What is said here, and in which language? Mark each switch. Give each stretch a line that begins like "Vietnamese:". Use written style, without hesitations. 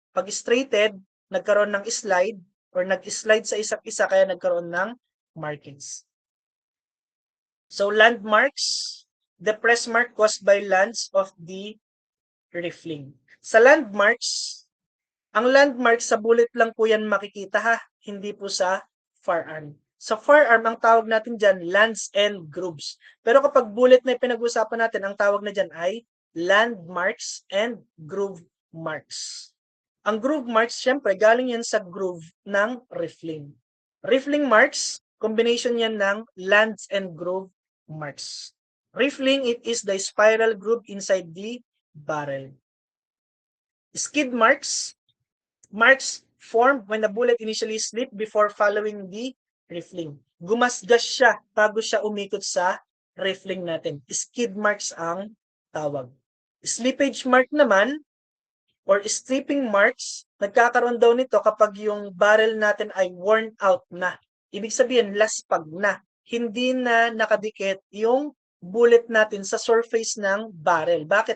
Filipino: Pag straighted, nagkaroon ng slide or nag-slide sa isa't isa kaya nagkaroon ng markings.
English: So landmarks, the press mark caused by lands of the rifling.
Filipino: Sa landmarks, ang landmarks sa bullet lang po yan makikita ha, hindi po sa firearm. Sa firearm, ang tawag natin dyan, lands and grooves. Pero kapag bullet na pinag-usapan natin, ang tawag na dyan ay landmarks and groove marks. Ang groove marks, syempre, galing yan sa groove ng rifling. Rifling marks, combination yan ng lands and groove marks.
English: Rifling, it is the spiral groove inside the barrel. Skid marks, marks formed when the bullet initially slipped before following the rifling.
Filipino: Gumasgas siya bago siya umikot sa rifling natin. Skid marks ang tawag. Slippage mark naman or stripping marks, nagkakaroon daw nito kapag yung barrel natin ay worn out na. Ibig sabihin, laspag na. Hindi na nakadikit yung bullet natin sa surface ng barrel. Bakit?